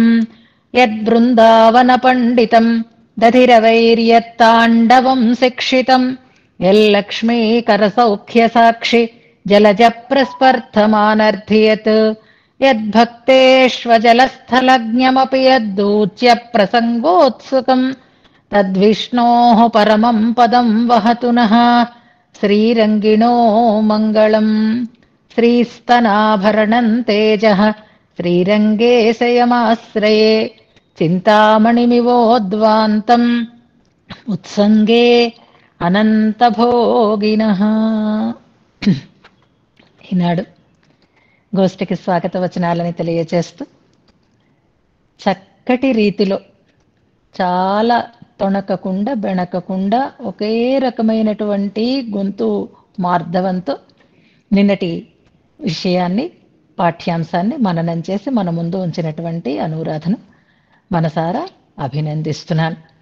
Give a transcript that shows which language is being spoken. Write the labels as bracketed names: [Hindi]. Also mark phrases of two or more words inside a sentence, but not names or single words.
[Sanskrit] यद्बृन्दावनपण्डितम् दधिरवैर्यत्ताण्डवम् शिक्षितम् यल्लक्ष्मीकरसौख्यसाक्षि जलजप्रस्पर्धमानर्धियत् यद्भक्तेष्वजलस्थलज्ञमपि यद्दूच्य प्रसङ्गोत्सुकम् तद्विष्णोः परमम् पदम् वहतु नः श्रीरङ्गिणो मङ्गलम्. श्रीस्तनाभरणम् तेजः श्रीरङ्गेशयमाश्रये चिन्तामणिमिवोद्वान्तम् उत्सङ्गे అనంతభోగినః. [Telugu] ఈనాడు గోష్ఠికి స్వాగత వచనాలని తెలియచేస్తూ చక్కటి రీతిలో చాలా తొణకకుండా బెణకకుండా ఒకే రకమైనటువంటి గొంతు మార్ధవంతో నిన్నటి విషయాన్ని పాఠ్యాంశాన్ని మననం చేసి మన ముందు ఉంచినటువంటి అనురాధను మనసారా అభినందిస్తున్నాను.